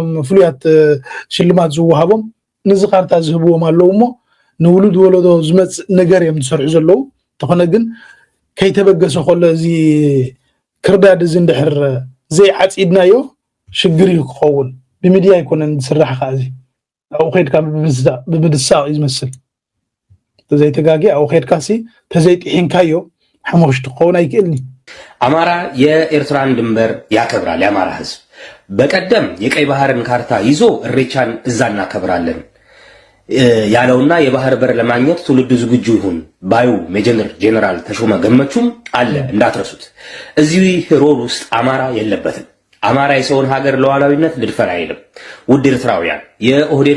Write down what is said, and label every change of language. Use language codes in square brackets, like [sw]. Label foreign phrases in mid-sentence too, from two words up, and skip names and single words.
[ti] ፍሉያት ሽልማት ዝወሃቦም ነዚ ካርታ ዝህብዎም ኣለዉ እሞ ንውሉድ ወለዶ ዝመፅእ ነገር እዮም ዝሰርሑ ዘለዉ ተኾነ ግን ከይተበገሰ ከሎ እዚ ክርዳድ እዚ እንድሕር ዘይዓፂድናዮ ሽግር እዩ ክኸውን ብሚድያ ኣይኮነን ዝስራሕ ከዓ እዚ ኣብኡ ከይድካ ብምድሳቕ እዩ ዝመስል ተዘይተጋጊ ኣብኡ ከይድካ ሲ ተዘይጢሒንካዮ ሓሞክሽቲ ክኸውን ኣይክእልኒ። [am] አማራ የኤርትራን ድንበር ያከብራል። የአማራ ህዝብ በቀደም የቀይ ባህርን ካርታ ይዞ እሬቻን እዛ እናከብራለን ያለውና የባህር በር ለማግኘት ትውልዱ ዝግጁ ይሁን ባዩ ሜጀር ጄኔራል ተሾመ ገመቹም አለ እንዳትረሱት። እዚህ ሮል ውስጥ አማራ የለበትም። አማራ የሰውን ሀገር ለዋላዊነት ልድፈር አይልም። ውድ ኤርትራውያን የኦህዴድ